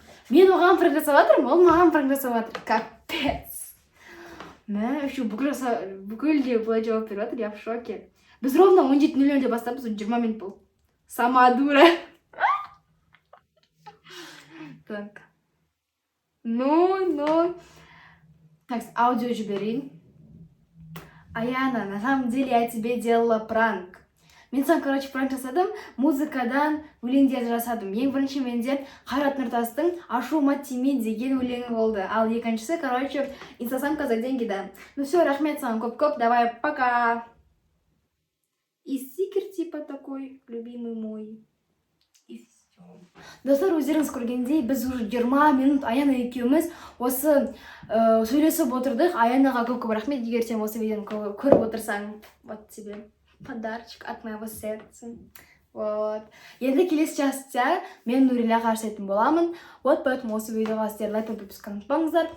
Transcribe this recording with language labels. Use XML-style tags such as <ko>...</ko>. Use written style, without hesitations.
<kk>Мен оған пранк жасап жатырмын, ол маған пранк жасап жатыр.</kk> <ru>Капец.</ru> <kk>Мә, еще бүкіл де былай жауап беріп жатыр,</kk> <ru>я в шоке.</ru> <kk>Біз ровно 17:00-де бастаппыз, 20 минут болды.</kk> <ru>Сама дура.</ru> <kk>Так. Ну. Так, аудио жіберейін.</kk> <ru>Аяна, на самом деле я тебе делала пранк.</ru> <kk>Мен саған, короче, пранк жасадым, музыкадан өлеңдерді жасадым. Ең бірінші менде Қайрат Нұртастың ашуыма тиме деген өлеңі болды. Ал екіншісі,</kk> <ru>короче, инстасамка за деньги, да. Ну все,</ru> <kk>рахмет саған көп-көп,</kk> <ru>давай, пока. И стикер типа такой, любимый мой. И все.</ru> <kk>Достар, өздеріңіз көргендей, біз уже 20 минут Аяна екеуміз осы сөйлесіп отырдық. Аянаға көп-көп рахмет, егер сен осы видеоны көріп отырсаң,</kk> <ru>вот тебе подарочек от моего сердца.</ru> <kk>Вот. Енді келесі частта мен Нурилаға ашайтын боламын.</kk> <ru>Вот, поэтому</ru> <kk>осы видеоға сіздер лайк пен подписканы ұмытпаңыздар.</kk>